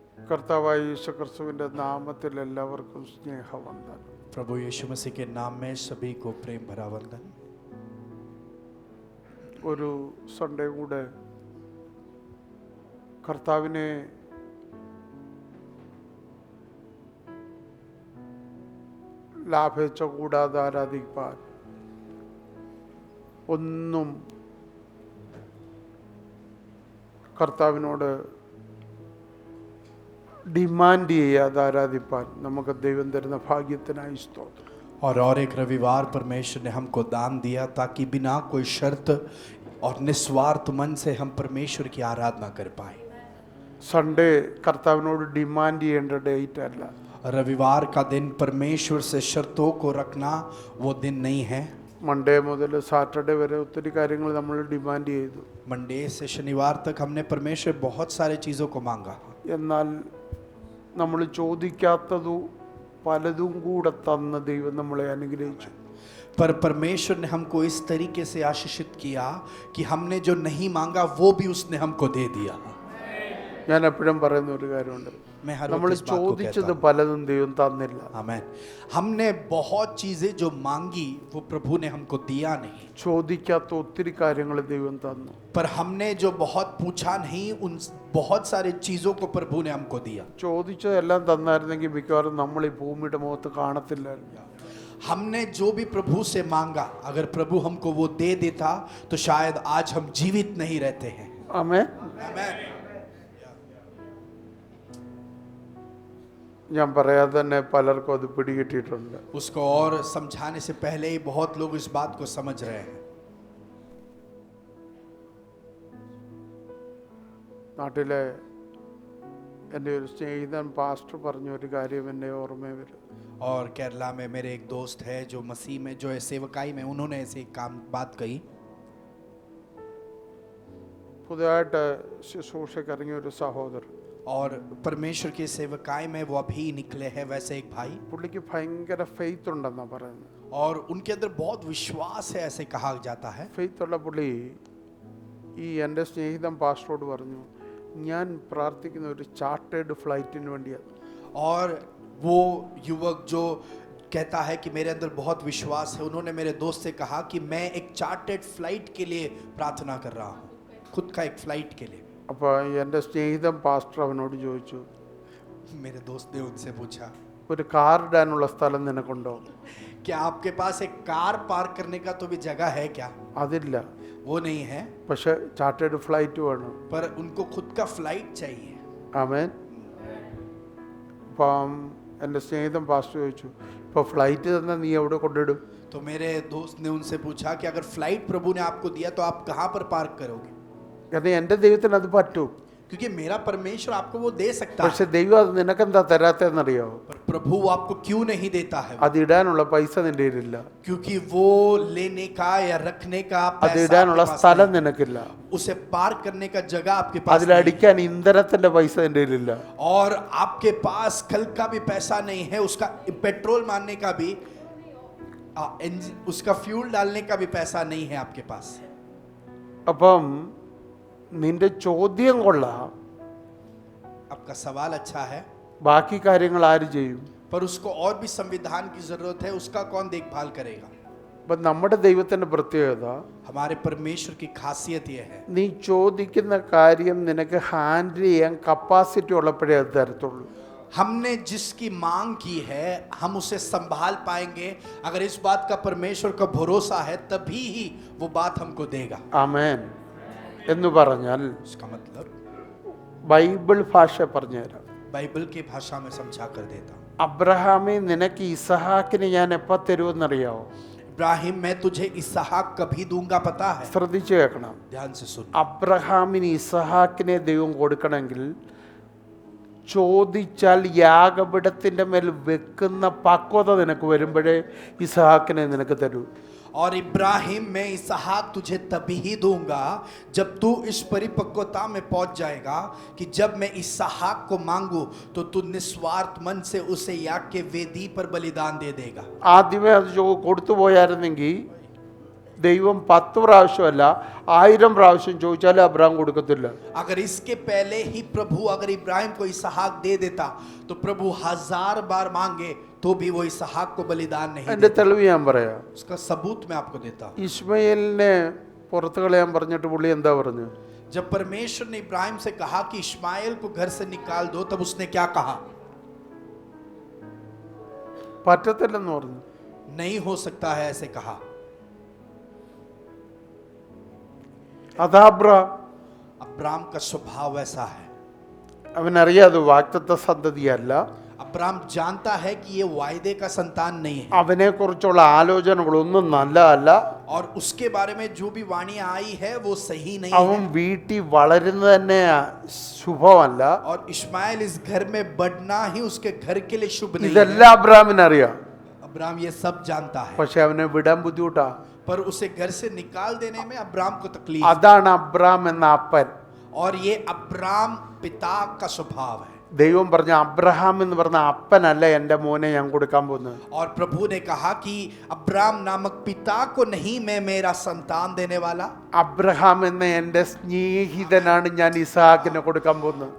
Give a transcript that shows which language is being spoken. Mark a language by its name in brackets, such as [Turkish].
[Malayalam] കർത്താവായ യേശു ക്രിസ്തുവിന്റെ നാമത്തിൽ എല്ലാവർക്കും സ്നേഹവന്ദനം. [Hindi] प्रभु यीशु मसीह के नाम में सभी को प्रेम भरा वंदन [Malayalam] ഒരു സൺഡേ കൂടെ കർത്താവിനെ ലാഭേച്ഛ കൂടാതെ ആരാധിക്കാൻ ഒന്നും കർത്താവിനോട് ഡിമാൻഡ് ചെയ്യാതെ ആരാധിപ്പാൻ നമുക്ക് ദൈവം തരുന്ന ഭാഗ്യത്തിനായി സ്തോത്രം. [Hindi] और एक रविवार परमेश्वर ने हमको दान दिया ताकि बिना कोई शर्त और निस्वार्थ मन से हम परमेश्वर की आराधना कर पाए [Malayalam] സൺഡേ കർത്താവിനോട് ഡിമാൻഡ് ചെയ്യേണ്ട ഡേറ്റ് അല്ല. [Hindi] रविवार का दिन परमेश्वर से शर्तों को रखना वो दिन नहीं है. [Malayalam] മൺഡേ മുതൽ സാറ്റർഡേ വരെ ഒത്തിരി കാര്യങ്ങൾ നമ്മൾ ഡിമാൻഡ് ചെയ്തു. [Hindi] मंडे से शनिवार तक हमने परमेश्वर बहुत सारे चीज़ों को मांगा, [Malayalam] എന്നാൽ നമ്മൾ ചോദിക്കാത്തതു പലതും കൂടെ തന്ന ദൈവം നമ്മളെ അനുഗ്രഹിച്ചു. [Hindi] पर परमेश्वर ने हमको इस तरीके से आशीषित किया कि हमने जो नहीं मांगा वो भी उसने हमको दे दिया. [Malayalam] ഞാൻ എപ്പോഴും പറയുന്ന ഒരു കാര്യമുണ്ട്, [Hindi] मैं हर [Malayalam] നമ്മൾ [Hindi] वक्त इस बात को कहता [Malayalam] ചോദിച്ചത് [Hindi] हूं. [Malayalam] പലതും ദൈവം തന്നില്ല. [Hindi] आमीन. हमने बहुत चीजें जो मांगी वो प्रभु ने हमको दिया नहीं, [Malayalam] ചോദിക്കാത്ത ഒത്തിരി കാര്യങ്ങൾ ദൈവം തന്നു. [Hindi] पर हमने जो बहुत पूछा नहीं उन बहुत सारे चीजों को प्रभु ने हमको दिया. [Malayalam] ചോദിച്ചതെല്ലാം തന്നായിരുന്നെങ്കിൽ മിക്കവാറും നമ്മൾ ഈ ഭൂമിയുടെ മുഖത്ത് കാണത്തില്ലായിരുന്നു. [Hindi] हमने जो भी प्रभु से मांगा अगर प्रभु हमको वो दे देता तो शायद आज हम जीवित नहीं रहते हैं. [Malayalam] ആമേൻ. [Hindi] आमीन. [Malayalam] ഞാൻ പറയാതെ തന്നെ പലർക്കും അത് പിടികിട്ടിയിട്ടുണ്ട്. [Hindi] उसको और समझाने से पहले ही बहुत लोग इस बात को समझ रहे हैं. [Malayalam] നാട്ടിലെ എൻ്റെ ഒരു സ്നേഹിതൻ പാസ്റ്റർ പറഞ്ഞ ഒരു കാര്യം എൻ്റെ ഓർമ്മ വരും. [Hindi] और केरला में मेरे एक दोस्त है जो मसीह में जो है सेवकाई में, उन्होंने ऐसे एक बात कही. [Malayalam] പുതിയതായിട്ട് ശുശ്രൂഷയ്ക്ക് ഇറങ്ങിയ ഒരു സഹോദരൻ, [Hindi] और परमेश्वर की सेवकाई में वो अभी निकले हैं वैसे एक भाई, [Malayalam] പുള്ളിക്ക് ഭയങ്കര ഫെയ്ത്ത് ഉണ്ടെന്നാണ് പറയുന്നത്. [Hindi] और उनके अंदर बहुत विश्वास है ऐसे कहा जाता है. [Malayalam] ഫെയ്ത്ത് ഉള്ള പുള്ളി ഈ എൻ്റെ സ്നേഹിതൻ പാസ്റ്ററോട് പറഞ്ഞു, ഞാൻ പ്രാർത്ഥിക്കുന്ന ഒരു ചാർട്ടേഡ് ഫ്ലൈറ്റിന് വേണ്ടിയാണ്. [Hindi] और वो युवक जो कहता है कि मेरे अंदर बहुत विश्वास है, उन्होंने मेरे दोस्त से कहा कि मैं एक चार्टर्ड फ्लाइट के लिए प्रार्थना कर रहा हूँ, खुद का एक फ्लाइट के लिए. [Malayalam] അപ്പോൾ എൻ്റെ സ്നേഹിതൻ പാസ്റ്റർ അവനോട് ചോദിച്ചു, [Hindi] मेरे दोस्त ने उनसे पूछा [Malayalam] ഒരു കാർ ഇടാനുള്ള സ്ഥലം നിനക്കുണ്ടോ? [Hindi] क्या आपके पास एक कार पार्क करने का तो भी जगह है क्या? [Malayalam] അതില്ല, [Hindi] वो नहीं है, [Malayalam] പക്ഷെ ചാർട്ടേഡ് ഫ്ലൈറ്റ് വേണം. [Hindi] पर उनको खुद का फ्लाइट चाहिए. [Malayalam] ആമേൻ. അപ്പം എൻ്റെ സ്നേഹിതൻ പാസ്റ്റർ ചോദിച്ചു, ഇപ്പോൾ ഫ്ലൈറ്റ് തന്നെ നീ എവിടെ കൊണ്ടിടും? [Hindi] तो मेरे दोस्त ने उनसे पूछा कि अगर फ्लाइट प्रभु ने आपको दिया तो आप कहाँ पर पार्क करोगे? [Malayalam] കാരണം എൻ്റെ ദൈവത്തിന് അത് പറ്റും. [Hindi] क्योंकि मेरा परमेश्वर आपको वो दे सकता [Malayalam] പക്ഷെ [Hindi] है, [Malayalam] ദൈവം അത് നിനക്കെന്താ തരാത്തെന്നറിയാവോ? [Hindi] पर प्रभु वो आपको क्यों नहीं देता है? [Malayalam] അത് ഇടാനുള്ള പൈസ നിന്റെ കയ്യിലില്ല, [Hindi] क्योंकि वो लेने का या रखने का [Malayalam] അത് [Hindi] पैसा [Malayalam] ഇടാനുള്ള [Hindi] आपके पास [Malayalam] സ്ഥലം [Hindi] नहीं, [Malayalam] നിനക്കില്ല, [Hindi] उसे पार्क करने का जगह आपके पास नहीं, [Malayalam] അതിലടിക്കാൻ ഇന്ധനത്തിന്റെ പൈസ നിന്റെ കയ്യിലില്ല. [Hindi] और आपके पास कल का भी पैसा नहीं है, उसका पेट्रोल मारने का भी उसका फ्यूल डालने का भी पैसा नहीं है आपके पास. [Malayalam] അപ്പം നിന്റെ ചോദ്യം കൊള്ളാം, [Hindi] आपका सवाल अच्छा है, [Malayalam] ബാക്കി കാര്യങ്ങൾ ആര് ചെയ്യും? [Hindi] पर उसको और भी संविधान की जरूरत है, उसका कौन देखभाल करेगा? [Malayalam] അപ്പം നമ്മുടെ ദൈവത്തിന്റെ പ്രത്യേകത, [Hindi] हमारे परमेश्वर की खासियत यह है, [Malayalam] നീ ചോദിക്കുന്ന കാര്യം നിനക്ക് ഹാൻഡിൽ ചെയ്യാൻ കപ്പാസിറ്റി ഉള്ളപ്പോഴേ അത് തരത്തുള്ളൂ. [Hindi] हमने जिसकी मांग की है हम उसे संभाल पाएंगे. अगर इस बात का परमेश्वर का भरोसा है तभी ही वो बात हमको देगा. [Malayalam] ആമേൻ. എന്ന് പറഞ്ഞാൽ [Hindi] इसका मतलब [Malayalam] ബൈബിൾ ഭാഷ പറഞ്ഞുതരാം. [Hindi] बाइबल की भाषा में समझा कर देता हूं. [Malayalam] അബ്രഹാമേ, നിനക്ക് ഇസഹാക്കിന് ഞാൻ എപ്പോൾ തരുമെന്നറിയാവോ? [Hindi] इब्राहिम मैं तुझे इसहाक कभी दूंगा पता है? [Malayalam] ശ്രദ്ധിച്ചു കേൾക്കണം. [Hindi] ध्यान से सुन. [Malayalam] അബ്രഹാമിന് ഇസഹാക്കിനെ ദൈവം കൊടുക്കണമെങ്കിൽ ചോദിച്ചാൽ യാഗപീഠത്തിൻ്റെ മേൽ വെക്കുന്ന പക്വത നിനക്ക് വരുമ്പോഴേ ഇസഹാക്കിനെ നിനക്ക് തരൂ. [Hindi] और इब्राहिम मैं इसहाक तुझे तभी ही दूंगा जब तू इस परिपक्वता में पहुंच जाएगा कि जब मैं इसहाक को मांगू तो तू निस्वार्थ मन से उसे याग के वेदी पर बलिदान दे देगा. [Malayalam] ആദ്യമേ അത് കൊടുത്തു പോയായിരുന്നെങ്കിൽ ദൈവം 10 പ്രാവശ്യമല്ല 1000 പ്രാവശ്യം ചോദിച്ചാലും അബ്രഹാം കൊടുക്കത്തില്ല. [Hindi] अगर इसके पहले ही प्रभु अगर इब्राहिम को इसहाक दे देता तो प्रभु 1000 बार मांगे तो भी वो इसहाक को बलिदान नहीं [Malayalam] എൻ്റെ [Hindi] देता. [Malayalam] തെളിവ് ഞാൻ പറയാം. [Hindi] उसका सबूत मैं आपको देता हूं. [Malayalam] ഇസ്മയിലിനെ പുറത്ത് കളയാൻ പറഞ്ഞിട്ട് പുള്ളി എന്താ പറഞ്ഞു? [Hindi] जब परमेश्वर ने इब्राहिम से कहा कि इश्माइल को घर से निकाल दो तब उसने क्या कहा? [Malayalam] പറ്റത്തില്ലെന്ന് പറഞ്ഞു. [Hindi] नहीं हो सकता है ऐसे कहा. [Malayalam] അതാ അബ്രഹാം. [Hindi] अब्राम का स्वभाव ऐसा है. [Malayalam] അവനറിയാതെ വാഗ്ദത്ത സന്തതിയല്ല, [Hindi] अब्राम जानता है कि ये वायदे का संतान नहीं है, [Malayalam] അവനെ കുറിച്ചുള്ള ആലോചനകളൊന്നും നല്ലതല്ല. [Hindi] और उसके बारे में जो भी वाणी आई है वो सही नहीं [Malayalam] അവൻ [Hindi] है. [Malayalam] വീട്ടിൽ വളരുന്നത് തന്നെ ശുഭമല്ല. [Hindi] और इश्माइल इस घर में बढ़ना ही उसके घर के लिए शुभ नहीं है. [Malayalam] ഇതെല്ലാം അബ്രഹാമിനറിയാം. [Hindi] अब्राम ये सब जानता है, [Malayalam] പക്ഷെ അവനെ വിടാൻ ബുദ്ധിമുട്ടാ. [Hindi] पर उसे घर से निकाल देने में अब्राम को तकलीफ, [Malayalam] അതാണ് അബ്രാം എന്ന അപ്പൻ. [Hindi] और ये अब्राम पिता का स्वभाव है. [Malayalam] ദൈവം പറഞ്ഞ അബ്രഹാം എന്ന് പറഞ്ഞ അപ്പനല്ല എൻ്റെ മോനെ ഞാൻ കൊടുക്കാൻ പോകുന്നത്. [Hindi] और प्रभु ने कहा कि अब्राम नामक पिता को नहीं मैं मेरा संतान देने वाला, [Malayalam] അബ്രഹാം എന്ന എൻ്റെ സ്നേഹിതനാണ് ഞാൻ ഇസാക്കിനെ കൊടുക്കാൻ പോകുന്നത്.